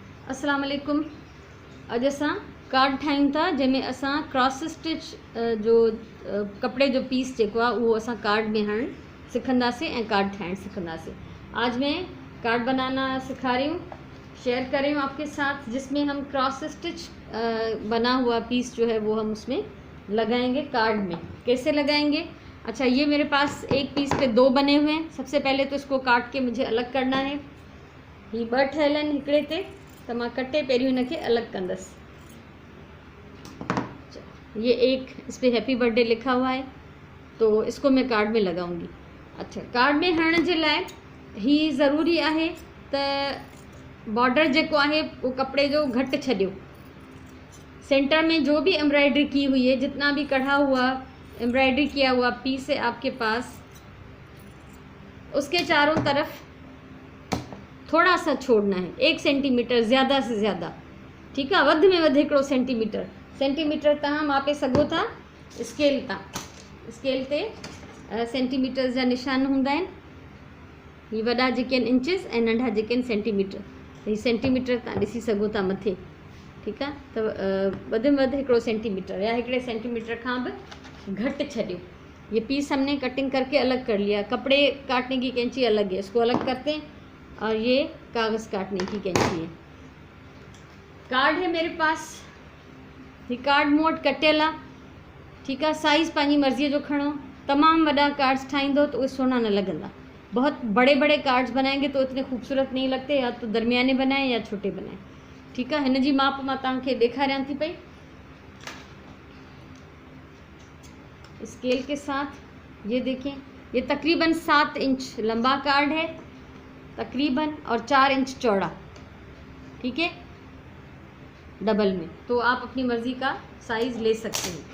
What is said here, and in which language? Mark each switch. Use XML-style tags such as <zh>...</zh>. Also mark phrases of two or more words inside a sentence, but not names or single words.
<ar>السلام علیکم.</ar> <sd>अॼु असां कार्ड ठाहियूं था जंहिंमें असां क्रॉस स्टिच जो कपिड़े जो पीस जेको आहे उहो असां कार्ड में हणणु सिखंदासीं ऐं कार्ड ठाहिणु सिखंदासीं।</sd> <ur>آج میں کارڈ بنانا سکھا رہی ہوں، شیئر کر رہی ہوں آپکے ساتھ، جسمیں ہم کراس سٹچ بنا ہوا پیس جو ہے وہ ہم اسمیں لگائیں گے کارڈ میں. کیسے لگائیں گے? اچھا، یہ میرے پاس ایک پیس پہ دو بنے ہوئے ہیں۔ سبسے پہلے تو اسکو کاٹ کے مجھے الگ کرنا ہے.</ur> <sd>ही ॿ ठहियल आहिनि हिकिड़े ते,</sd> <ur>تو میں</ur> <sd>कटे पहिरियों इनके अलग कंदसि।</sd> <ur>یہ ایک اس پر</ur> <en>happy birthday</en> <ur>لکھا ہوا ہے، تو اسکو میں کارڈ میں لگاؤں گی.</ur> <sd>अच्छा, कार्ड में हणण जे लाइ ही ज़रूरी है त बॉर्डर जेको आहे वो कपड़े जो घट छॾियो।</sd> <ur>سینٹر میں جو بھی ایمبرائیڈری کی ہوئی ہے، جتنا بھی کڑھا ہوا ایمبرائیڈری کیا ہوا پیس ہے آپکے پاس، اسکے چاروں طرف تھوڑا سا چھوڑنا ہے، 1 سینٹی میٹر زیادہ سے زیادہ. ٹھیک ہے,</ur> <sd>वध में वध 1 सेंटीमीटर तव्हां मापे सघो था। स्केल ते सेंटीमीटर जा निशान हूंदा आहिनि। ही वॾा जेके आहिनि इंचिस ऐं नंढा जेके आहिनि सेंटीमीटर। ही सेंटीमीटर तव्हां ॾिसी सघो था मथे। ठीकु आहे, त वध में वध 1 सेंटीमीटर या 1 सेंटीमीटर खां भी घट छॾियो।</sd> <ur>یہ پیس ہمنے کٹنگ کرکے الگ کر لیا۔ کپڑے کاٹنے کی قینچی الگ ہے، اسکو الگ کرتے ہیں. اور یہ کاغذ کاٹنے کی قینچی ہے. کارڈ ہے میرے پاس، یہ کارڈ</ur> <sd>मोट कटियल आहे।</sd> <ur>ٹھیک ہے,</ur> <sd>साइज़ पंहिंजी मर्ज़ीअ जो खणो। तमाम वॾा कार्ड्स ठाहींदो तो उहे सोना न लगंदा।</sd> <ur>بہت بڑے بڑے کارڈز بنائیں گے تو اتنے خوبصورت نہیں لگتے، یا تو درمیانے بنائے یا چھوٹے بنائے. ٹھیک ہے,</ur> <sd>हिन जी माप मां तव्हांखे ॾेखारियां थी पई</sd> <ur>اسکیل کے ساتھ. یہ دیکھیں، یہ تقریباً 7 انچ لمبا کارڈ ہے تقریباً، اور 4 انچ چوڑا. ٹھیک ہے، ڈبل میں، تو آپ اپنی مرضی کا سائز لے سکتے ہیں.</ur>